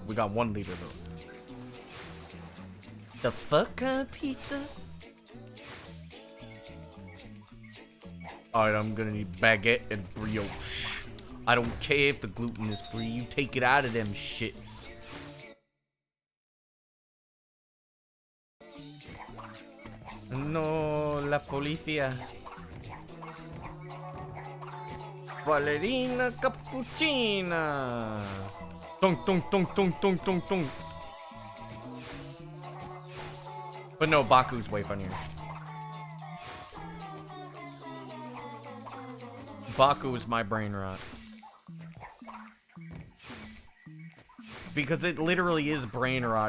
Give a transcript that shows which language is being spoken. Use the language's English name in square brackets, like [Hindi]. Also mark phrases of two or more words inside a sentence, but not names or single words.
[English] We got 1 liter though. The fuck kind of pizza? Alright, I'm gonna need baguette and brioche. I don't care if the gluten is free. You take it out of them shits. [Spanish] No, la policía. [English] Ballerina cappuccina. Tung tung tung tung tung tung tung. But no, Baku's way funnier. Baku is my brain rot. Because it literally is brain rot.